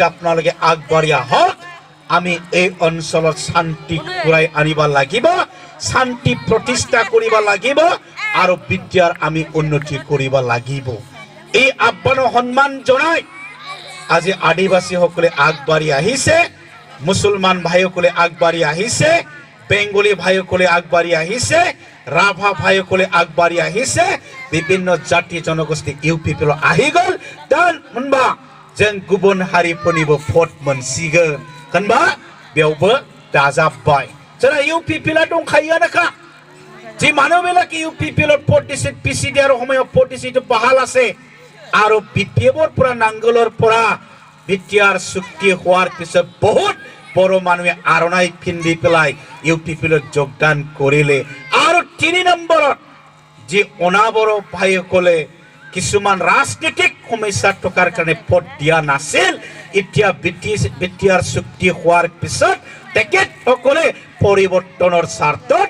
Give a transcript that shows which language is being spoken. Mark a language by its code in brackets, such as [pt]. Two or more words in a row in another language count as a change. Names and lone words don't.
[as] আপোনালোকে আগবাঢ়ি আহক আমি এই অঞ্চলত শান্তি ঘূৰাই আনিব লাগিব শান্তি প্ৰতিষ্ঠা কৰিব লাগিব আৰু বিটিআৰ আমি উন্নতি কৰিব লাগিব এই আহ্বানক সন্মান জনাই আজি আদিবাসীসকলে আগবাঢ়ি আহিছে মুছলমান ভাইসকলে আগবাঢ়ি আহিছে বেংগলী ভাইসকলে আগবাঢ়ি আহিছে ৰাভা ভাইসকলে আগবাঢ়ি আহিছে বিভিন্ন জাতি জনগোষ্ঠী ইউপিপিএল আহি গ'ল দান [brx] मोनबा जों गुबुन हारिफोरनिबो भट मोनसिगोन होनबा बेयावबो दाजाबबाय जोंना इउपिपिएलआ दंखायोआनोखा जे मानोबेलाखि [as] ইউপিপিএলত ভোট दिছে পিচিডিআর সময়ত ভট দিছে বাহাল আছে আৰু বিপিএফৰ পৰা নাংগলৰ পৰা বিটিআৰ চুক্তি হোৱাৰ পিছত বহুত বড় মানুহে আৰণাই পিন্ধি পেলাই ইউপিপিএলত যোগদান কৰিলে আৰু 3 নম্বৰত যে অনাবড় ভাইসকলে কিছুমান ৰাজনীতিক সমস্যা থকাৰ কাৰণে ভোট দিয়া নাছিল এতিয়া বিটিআৰ চুক্তি হোৱাৰ পিছত তেখেতসকলে পৰিৱৰ্তনৰ স্বাৰ্থত